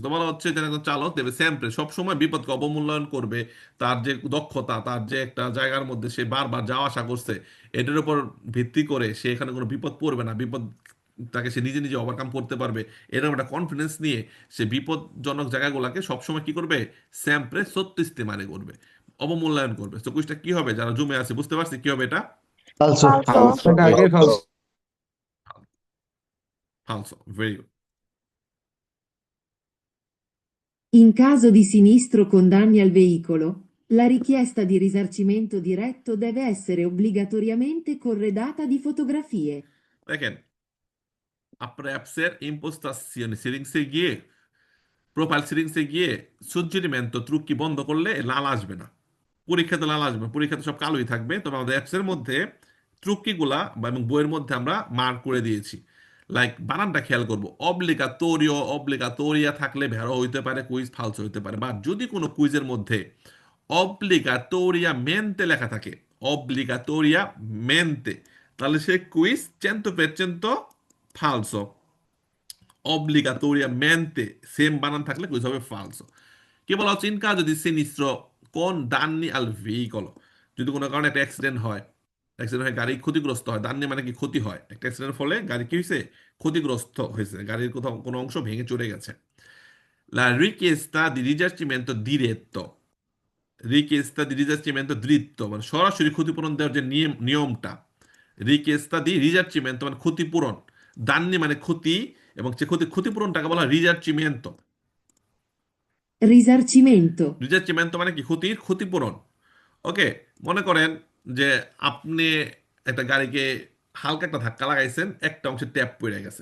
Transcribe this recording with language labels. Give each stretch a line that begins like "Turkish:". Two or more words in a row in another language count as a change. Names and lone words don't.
Bangla: তো বলা হচ্ছে যে একজন চালক
Italian: deve sempre
Bangla: সবসময় বিপদকে অবমূল্যায়ন করবে, তার যে দক্ষতা, তার যে একটা জায়গার মধ্যে সে বারবার যাওয়া আসা করছে, এটার উপর ভিত্তি করে সে এখানে কোনো বিপদ পড়বে না, বিপদ তাকে সে নিজে নিজে ওভারকাম করতে পারবে, এরকম একটা কনফিডেন্স নিয়ে সে বিপদজনক জায়গাগুলোকে সবসময় কি করবে,
Italian: sempre sottostimare
Bangla: করবে, অবমূল্যায়ন করবে। তো কুইজটা কি হবে, যারা জমে আছে বুঝতে পারছি কি হবে এটা। ফালসো। Falso. এটা আগে ফালসো। ফালসো, ভেরি গুড।
Italian: In caso di sinistro con danni al veicolo, la richiesta di risarcimento diretto deve essere obbligatoriamente corredata di fotografie.
Bangla: দেখেন, আপনার অ্যাপসের ইম্পোস্টাসিয়ন সেটিংসে গিয়ে,
English: profile settings
Bangla: গিয়ে
Italian: suggerimento trucchi
Bangla: বন্ধ করলে লাল আসবে না। পরীক্ষাতে লাল আসবে না, পরীক্ষাতে সব কালোই থাকবে। তবে আমাদের অ্যাপসের মধ্যে ত্রুকিগুলা বা এবং বইয়ের মধ্যে আমরা মার্ক করে দিয়েছি। লাইক বানানটা খেয়াল করবো,
Italian: obbligatorio, obbligatoria
Bangla: থাকলে ভেড়ো হইতে পারে, কুইজ ফালসো হইতে পারে। বা যদি কোনো কুইজের মধ্যে
Italian: obbligatoria mente
Bangla: লেখা থাকে,
Italian: obbligatoria mente,
Bangla: তাহলে সে কুইজ
Italian: cento per cento
Bangla: ফালসো। obbligatoriamente সেম বানান থাকলে কুইজ হবে ফালসো। কি বলা হচ্ছে,
Italian: in caso di sinistro con danni al veicolo,
Bangla: যদি কোনো কারণে একটা অ্যাক্সিডেন্ট হয়, অ্যাক্সিডেন্ট হয়ে গাড়ি ক্ষতিগ্রস্ত হয়, দান্নি মানে কি ক্ষতি হয়, একটা অ্যাক্সিডেন্টের ফলে গাড়ি কি হয়েছে, ক্ষতিগ্রস্ত হয়েছে, গাড়ির কোথাও কোনো অংশ ভেঙে চলে গেছে।
Italian: La richiesta di risarcimento diretto, richiesta di risarcimento dritto
Bangla: মানে সরাসরি ক্ষতিপূরণ দেওয়ার যে নিয়মটা,
Italian: richiesta di risarcimento
Bangla: মানে ক্ষতিপূরণ, দান্নি মানে ক্ষতি, এবং সে ক্ষতিপূরণটাকে বলা হয় রিজার্চিমেন্টো। Risarcimento. রিজার্চিমেন্টো মানে কি, ক্ষতির ক্ষতিপূরণ। ওকে, মনে করেন যে আপনি একটা গাড়িকে হালকা একটা ধাক্কা লাগাইছেন, একটা অংশে ট্যাপ পড়ে গেছে।